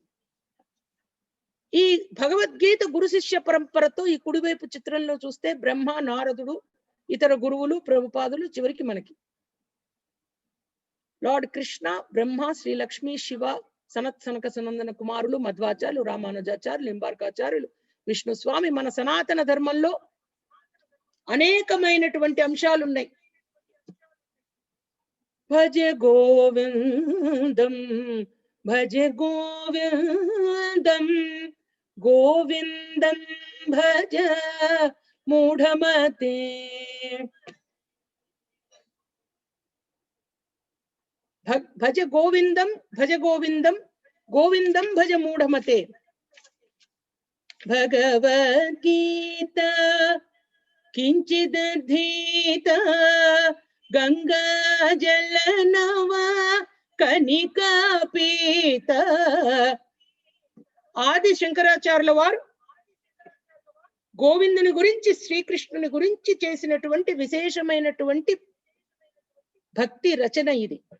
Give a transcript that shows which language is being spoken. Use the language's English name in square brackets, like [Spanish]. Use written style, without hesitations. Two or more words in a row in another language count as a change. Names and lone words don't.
[Telugu] ఈ భగవద్గీత గురు శిష్య పరంపరతో ఈ కుడివైపు చిత్రంలో చూస్తే బ్రహ్మ, నారదుడు, ఇతర గురువులు, ప్రభుపాదులు, చివరికి మనకి లార్డ్ కృష్ణ, బ్రహ్మ, శ్రీలక్ష్మి, శివ, సనత్ సనక సనందన కుమారులు, మధ్వాచార్యులు, రామానుజాచార్యులు, లింబార్కాచార్యులు, విష్ణు స్వామి. మన సనాతన ధర్మంలో అనేకమైనటువంటి అంశాలు ఉన్నాయి. [Sanskrit] భజ గోవిందం భజ గోవిందం గోవిందం భజ మూఢమతే. భజ గోవిందం గోవిందం భజ మూఢమతే. భగవద్గీత కించిదధీత గంగా జలనవ కనికాపీత. [Telugu] ఆది శంకరాచార్యుల వారు గోవిందుని గురించి, శ్రీకృష్ణుని గురించి చేసినటువంటి విశేషమైనటువంటి భక్తి రచన ఇది.